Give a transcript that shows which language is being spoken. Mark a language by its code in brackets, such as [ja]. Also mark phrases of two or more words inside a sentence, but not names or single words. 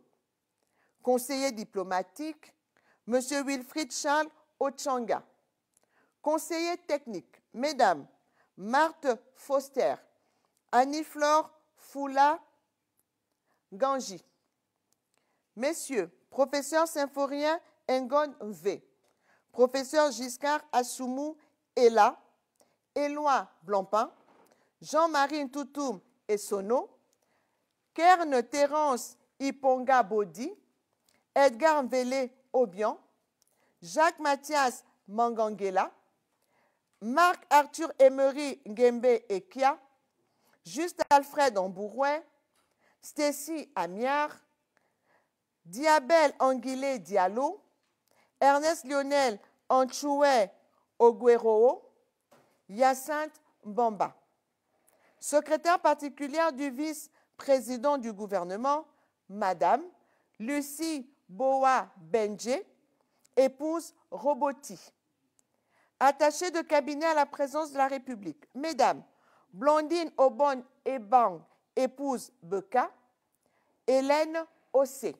[fr] Conseiller diplomatique, Monsieur Wilfried Charles Ochanga. Conseillers techniques, Mesdames Marthe Foster, Annie-Flore Foula Ganji. Messieurs, Professeur Symphorien Ngon V, Professeur Giscard Assoumou Ella, Éloi Blancpain, Jean-Marie Ntoutoum Essono, Kern Terence Iponga Bodi, Edgar Mvele Obian, Jacques Mathias Mangangela, Marc-Arthur Emery Ngembe Ekia, Juste Alfred Ambourouet, Stécie Amiard, Diabel Anguilé Diallo, Ernest Lionel Anchoué Ogueroo, Hyacinthe Mbamba. Secrétaire particulière du vice-président du gouvernement, Madame Lucie Boa Benje, épouse Roboti. Attachée de cabinet à la présidence de la République, Mesdames Blandine Obon Ebang, épouse Beka, Hélène Ossé.